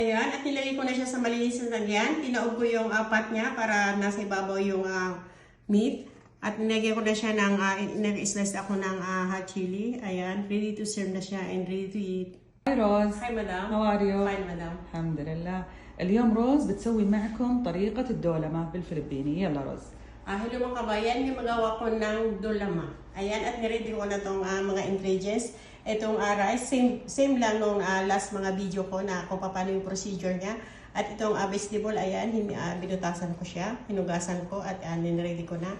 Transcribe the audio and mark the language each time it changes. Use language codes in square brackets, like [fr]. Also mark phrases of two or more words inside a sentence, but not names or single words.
[tl] Ayan, at nilagay ko na siya sa malinis na lagyan. Tinaog ko yung pot niya para nasa ibabaw yung meat. At nilagay ko na siya ng, nag-slice ako ng [en] hot chili. Ayan, ready to serve [tl] na siya [en] and ready to eat. Hi روز. Hi, madam. How are you? Fine, madam. [ar] الحمد لله. اليوم روز بتسوي معكم طريقة الدولمة بالفلبيني. يلا روز. [tl] Hello mga kabayan, yung magawa ko ng dolama. Ayan, at niready ko na itong mga ingredients. Itong rice, same lang nung last mga video ko na kung paano yung procedure niya. At itong vegetable, ayan, binutasan ko siya, hinugasan ko at niready ko na.